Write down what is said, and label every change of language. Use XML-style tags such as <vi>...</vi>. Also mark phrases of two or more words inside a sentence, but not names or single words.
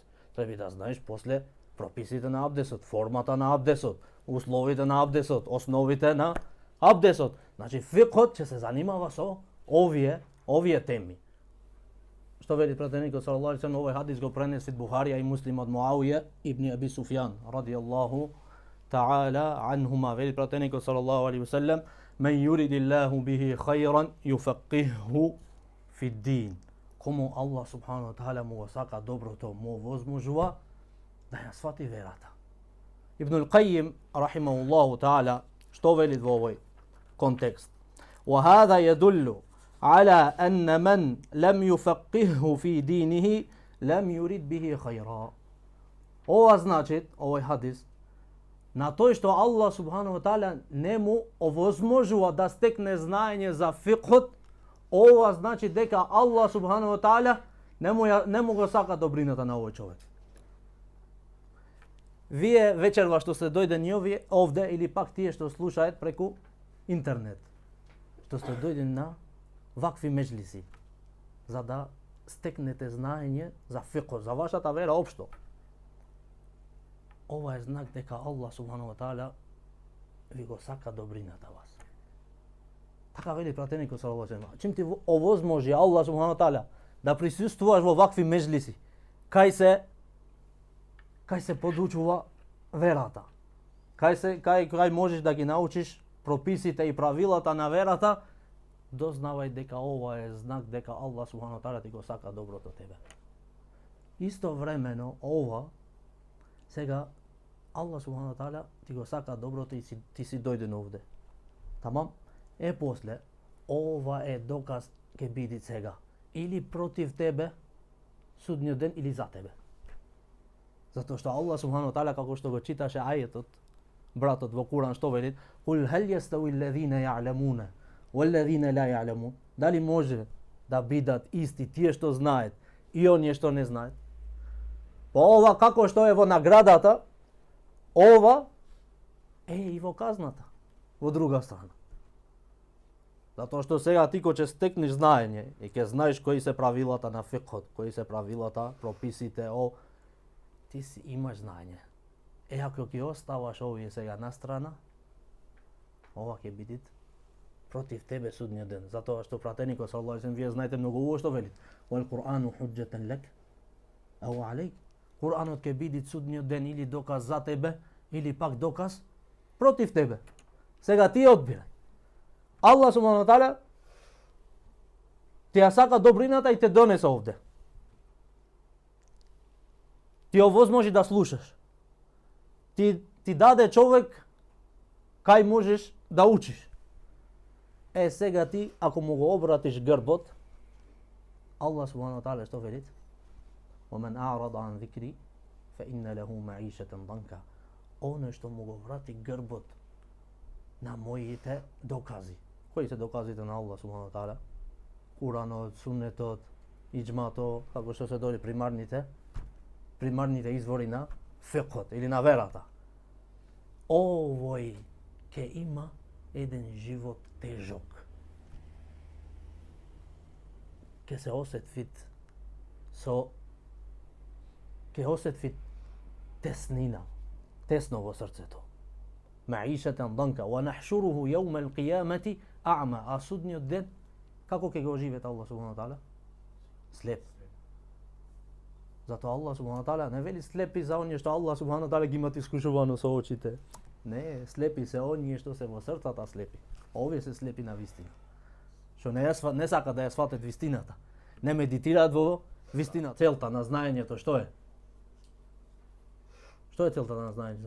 <mk>Треба да знаеш после прописите на абдесот, формата на абдесот, условите на абдесот, основите на абдесот. Значи фикот ќе се занимава со овие теми. Што вели пратеникот</mk> <ar>صلى الله عليه وسلم,</ar> <mk>овој хадис го пренеси Бухарија и Муслим од Муавија ибн Аби Суфјан</mk> <ar>رضي الله تعالى عنهما.</ar> <mk>Вели пратеникот</mk> <ar>صلى الله عليه وسلم, من يرد الله به خيرا يفقهه في الدين.</ar> <mk>Кому</mk> <ar>الله سبحانه وتعالى</ar> <mk>му го сака доброто, му возможува да ја свати верата. Ибнул Кајим</mk> <ar>رحمه الله تعالى</ar> <mk>што вели во овој контекст?</mk> <ar>وهذا يدل على أن من لم يفقهه في دينه لم يرد به خيرا.</ar> <mk>Ова значи, овој хадис, на тој што</mk> <ar>الله سبحانه وتعالى</ar> <mk>не му овозможува да стекне знаење за фикот, ова значи дека</mk> <ar>الله سبحانه وتعالى</ar> <mk>не му го сака добрината на овој човек. Вие вечерва што сте дојдени овде или пак тие што слушаат преку интернет, што сте дојдени на вакви меџлиси, за да стекнете знаење за фикот, за вашата вера општо. Ова е знак дека</mk> <ar>الله سبحانه وتعالى</ar> <mk>ви го сака добрината вас. Така вели пратеникот</mk> <ar>صلى الله عليه وسلم.</ar> <mk>Чим ти овозможи</mk> <ar>الله سبحانه وتعالى</ar> <mk>да присуствуваш во вакви меџлиси, кај се подучува верата. Кај можеш да ги научиш прописите и правилата на верата, дознавај дека ова е знак дека</mk> <ar>الله سبحانه وتعالى</ar> <mk>ти го сака доброто тебе. Истовремено ова сега</mk> <ar>الله سبحانه وتعالى</ar> <mk>ти го сака доброто и ти си дојден овде. Тамам? После ова е доказ ќе биде сега или против тебе судниот ден или за тебе. Затоа што</mk> <ar>الله سبحانه وتعالى,</ar> <mk>како што го читаше ајетот, братот во Куран, што вели?</mk> <ar>قل هل يستوي الذين يعلمون والذين لا يعلمون.</ar> <mk>Дали може да бидат исти тие што знаат и оние што не знаат? Па ова како што е во наградата, ова е и во казната, во друга страна. Затоа што сега ти кој ќе стекнеш знаење и ќе знаеш кои се правилата на фикот, кои се правилата, прописите, ти си имаш знаење. Ако ќе оставаш овие сега на страна, ова ќе биде против тебе судниот ден. Затоа што пратеникот</mk> <ar>صلى الله عليه وسلم,</ar> <mk>вие знаете многу убаво што вели.</mk> <ar>والقرآن حجة لك أو عليك.</ar> <mk>Куранот ќе биде судниот ден или доказ за тебе, или пак доказ против тебе. Сега ти одбирај.</mk> <ar>الله سبحانه وتعالى</ar> <mk>ти ја сака добрината и те донесе овде. Ти овозможи да слушаш. Ти даде човек кај можеш да учиш. Сега ти, ако му го обратиш грбот,</mk> <ar>الله سبحانه وتعالى</ar> <mk>што вели?</mk> <ar>وَمَنْ أَعْرَضَ عَنْ ذِكْرِي فَإِنَّ لَهُ مَعِيشَةً ضَنكًا.</ar> <mk>Оној што му го врати грбот на моите докази. Кои се доказите на</mk> <ar>الله سبحانه وتعالى?</ar> <mk>Куранот, суннетот, иџмато, како што се дори примарните извори на фикот или на верата. овој ќе има еден живот тежок. Ќе се осетвит теснина, тесно во срцето.</mk> <ar>معيشة ضنكا ونحشره يوم القيامة أعمى.</ar> <mk>А судниот ден како ќе го оживет</mk> <ar>الله سبحانه وتعالى?</ar> <mk>Слеп. Затоа</mk> <ar>الله سبحانه وتعالى</ar> <mk>не вели слепи за оние што</mk> <ar>الله سبحانه وتعالى</ar> <mk>ги имат искушувано со очите. Не, слепи се оние што се во срцата слепи. Овие се слепи на вистина. Што не сака да ја сватат вистината. Не медитираат во вистина. Целта на знаењето што е? Што е целта на знаењето?</mk>